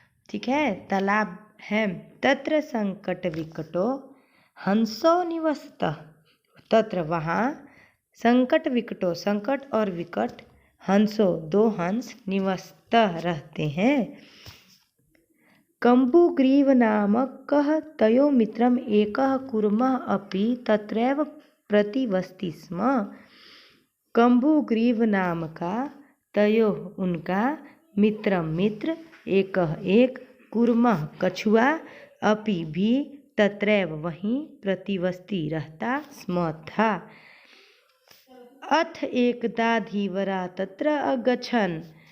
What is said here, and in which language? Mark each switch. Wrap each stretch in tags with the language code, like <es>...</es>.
<hi>ठीक है, तालाब है।</hi> <sa>तत्र संकट विकटो हंसो निवसतः।</sa> <hi>तत्र वहाँ, संकट विकटो, संकट और विकट, हंसो, 2 हंस, निवसतः रहते हैं।</hi> <sa>कम्बुग्रीव नामकः तयो मित्रम एकः कूर्मः अपि तत्रैव प्रतिवसति स्म।</sa> <hi>कम्बुग्रीव नाम का, तयो उनका, मित्र, एक, कूर्मः कछुआ, अपि भी, तत्रैव वहीं, प्रतिवसति रहता, स्म था।</hi> <sa>अथ एकदा धीवरा तत्र अगच्छन्।</sa>